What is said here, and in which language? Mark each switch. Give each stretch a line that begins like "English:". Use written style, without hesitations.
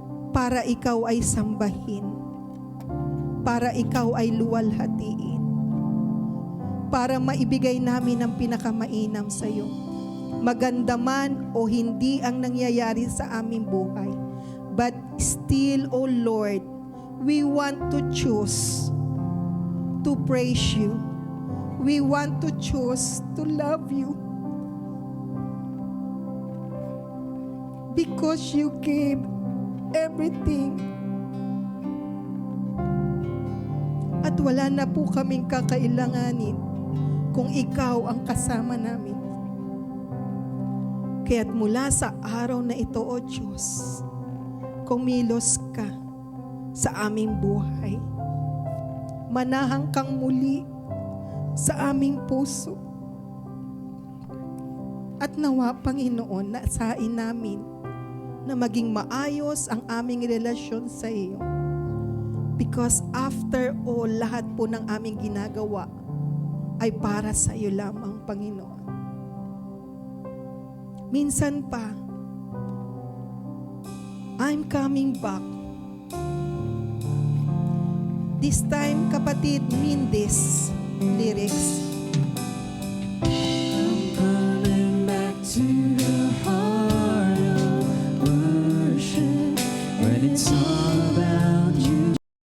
Filipino: Para ikaw ay sambahin. Para ikaw ay luwalhatiin. Para maibigay namin ang pinakamainam sa iyo. Maganda man o hindi ang nangyayari sa aming buhay.
English: But still, O Lord, we want to choose to praise you. We want to choose to love you. Because you gave everything.
Filipino: At wala na po kaming kakailanganin kung ikaw ang kasama namin. Kaya't mula sa araw na ito, O Diyos, kumilos ka sa aming buhay. Manahang kang muli sa aming puso. At nawa, Panginoon, nasain namin na maging maayos ang aming relasyon sa iyo.
English: Because after all,
Filipino: lahat po ng aming ginagawa ay para sa iyo lamang, Panginoon. Minsan pa,
English: I'm coming back. This time, kapatid, mean this lyrics. I'm coming back to the heart of worship when it's all about you.